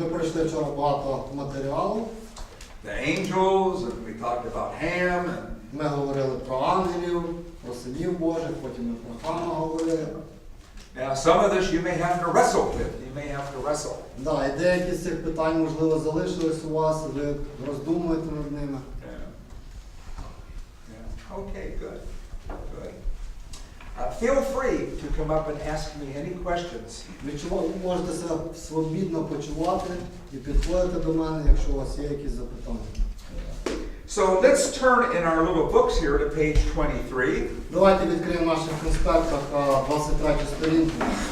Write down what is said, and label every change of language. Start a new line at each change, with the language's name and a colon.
Ukrainian: Ми пройшли вчора багато матеріалу.
English: The angels, and we talked about Ham.
Ukrainian: Ми говорили про ангелів, про синів Божих, потім ми про Хама говорили.
English: Now, some of this you may have to wrestle with. You may have to wrestle.
Ukrainian: Да, і деякі з цих питань, можливо, залишились у вас, і ви роздумуєте над ними.
English: Yeah. Okay, good. Good. Feel free to come up and ask me any questions.
Ukrainian: Можете себе свобідно почувати і підходити до мене, якщо у вас є якісь запитання.
English: So let's turn in our little books here to page 23.
Ukrainian: Давайте відкриємо в наших конспектах 23 сторінку.